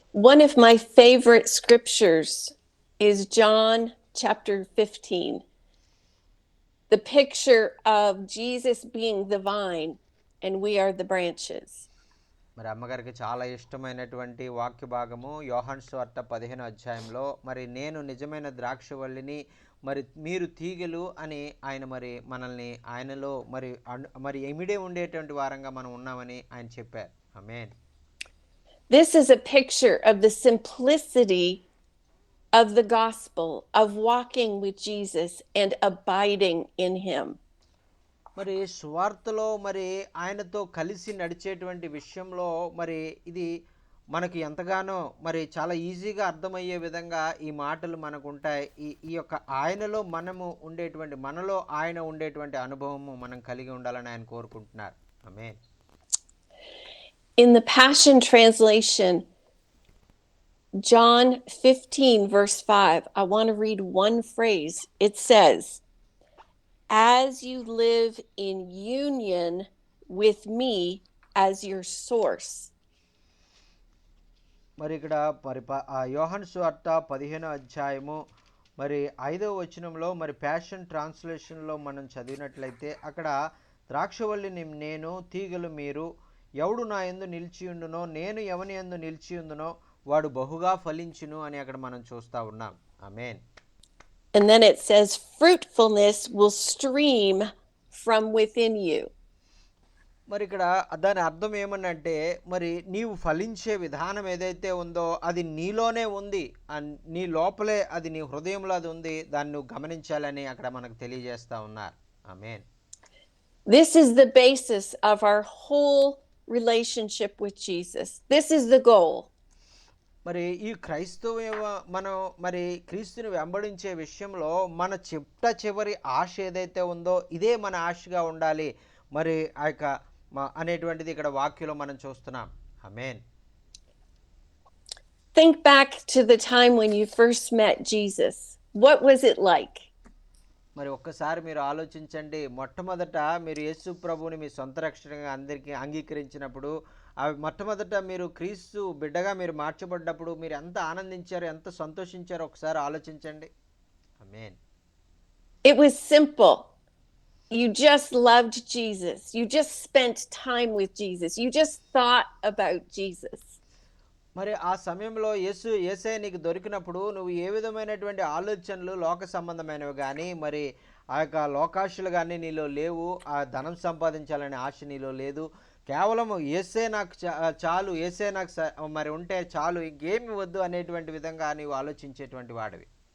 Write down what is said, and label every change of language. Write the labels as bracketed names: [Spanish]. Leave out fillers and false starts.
[English] One of my favorite scriptures is John chapter 15. The picture of Jesus being the vine and we are the branches. [Telugu] మరి అమ్మగారికి చాలా ఇష్టమైనటువంటి వాక్య భాగము యోహాను సువార్త 15వ అధ్యాయంలో మరి నేను నిజమైన ద్రాక్షవల్లిని మరి మీరు తీగెలు అని ఆయన మరి మనల్ని ఆయనలో మరి ఎమిడే ఉండేటువంటి వారంగా మనం ఉన్నామని ఆయన చెప్పారు. ఆమేన్. [English] This is a picture of the simplicity of the gospel, of walking with Jesus and abiding in him. [Telugu] మరి సువార్తలో మరి ఆయనతో కలిసి నడిచేటువంటి విషయంలో మరి ఇది మనకి ఎంతగానో మరి చాలా ఈజీగా అర్థమయ్యే విధంగా ఈ మాటలు మనకు ఉంటాయి. ఈ యొక్క ఆయనలో మనలో ఆయన ఉండేటువంటి అనుభవము మనం కలిగి ఉండాలని ఆయన కోరుకుంటున్నారు. ఆమేన్. [English] In the Passion Translation, John 15, verse 5, I want to read one phrase. It says, as you live in union with me as your source. [Telugu] మరి ఇక్కడ యోహాను సువార్త 15వ అధ్యాయము మరి 5వ వచనంలో మరి ప్యాషన్ ట్రాన్స్లేషన్లో మనం చదివినట్లయితే అక్కడ ద్రాక్షవల్లిని నేను తీగలు మీరు ఎవడు నా యందు నిలిచియుండునో నేను ఎవని యందు నిలిచియుందునో వాడు బహుగా ఫలించును అని అక్కడ మనం చూస్తా ఉన్నాం. ఆమేన్. [English] And then it says fruitfulness will stream from within you. [Telugu] మరి ఇక్కడ దాని అర్థం ఏమనంటే మరి నీవు ఫలించే విధానం ఏదైతే ఉందో అది నీలోనే ఉంది, నీ లోపలే అది నీ హృదయంలో అది ఉంది, దాన్ని నువ్వు గమనించాలని అక్కడ మనకు తెలియజేస్తా ఉన్నారు. ఆమేన్. [English] This is the basis of our whole relationship with Jesus. This is the goal. [Telugu] మరి ఈ మనం మరి క్రీస్తుని వెంబడించే విషయంలో మన చివరి ఆశ ఏదైతే ఉందో ఇదే మన ఆశగా ఉండాలి మరి ఆ యొక్క అనేటువంటిది ఇక్కడ వాక్యంలో మనం చూస్తున్నాం. ఆమేన్. [English] Think back to the time when you first met Jesus. What was it like? [Telugu] మరి ఒక్కసారి మీరు ఆలోచించండి, మొట్టమొదట మీరు యేసు ప్రభువుని మీ సొంత రక్షణగా అందరికీ అంగీకరించినప్పుడు మొట్టమొదట మీరు క్రీస్తు బిడ్డగా మీరు మార్చబడ్డప్పుడు మీరు ఎంత ఆనందించారో ఎంత సంతోషించారో ఒకసారి ఆలోచించండి. ఆమేన్. [English] It was simple. You just loved Jesus. You just spent time with Jesus. You just thought about Jesus. [Telugu] మరి ఆ సమయంలో యేసయ్య నీకు దొరికినప్పుడు నువ్వు ఏ విధమైనటువంటి ఆలోచనలు లోక సంబంధమైనవి కానీ మరి ఆ యొక్క లోకాశలు కానీ నీలో లేవు, ఆ ధనం సంపాదించాలనే ఆశ నీలో లేదు. కేవలం యేసే నాకు చాలు, యేసే నాకు మరి ఉంటే చాలు, ఇంకేమి వద్దు అనేటువంటి విధంగా నీవు ఆలోచించేటువంటి వాడివి.